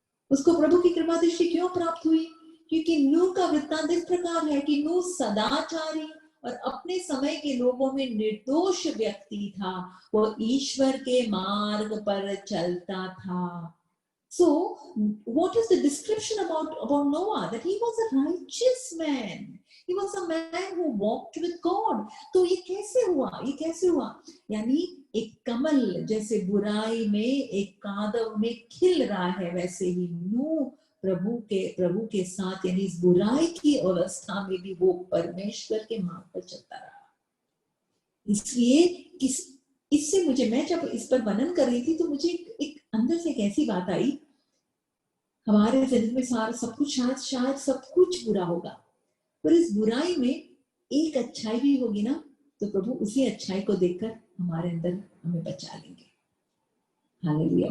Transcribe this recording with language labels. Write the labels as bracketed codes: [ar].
[hi] उसको प्रभु की कृपा दृष्टि क्यों प्राप्त हुई? क्योंकि नूह का वृत्तांत इस प्रकार है कि नूह सदाचारी और अपने समय के लोगों में निर्दोष व्यक्ति था. वो ईश्वर के मार्ग पर चलता था. [en] So what is the description about Noah? That he was a righteous man. He was a man who walked with God. [hi] तो ये कैसे हुआ? यानी एक कमल जैसे बुराई में, एक कादव में खिल रहा है, वैसे ही नूह प्रभु के साथ, यानी इस बुराई की अवस्था में भी वो परमेश्वर के मार्ग पर चलता रहा. इसलिए इससे मुझे, मैं जब इस पर वर्णन कर रही थी तो मुझे एक अंदर से एक ऐसी बात आई, हमारे जिंदगी में सब कुछ शायद सब कुछ बुरा होगा, पर इस बुराई में एक अच्छाई भी होगी ना, तो प्रभु उसी अच्छाई को देखकर हमारे अंदर हमें बचा लेंगे. हालेलुया.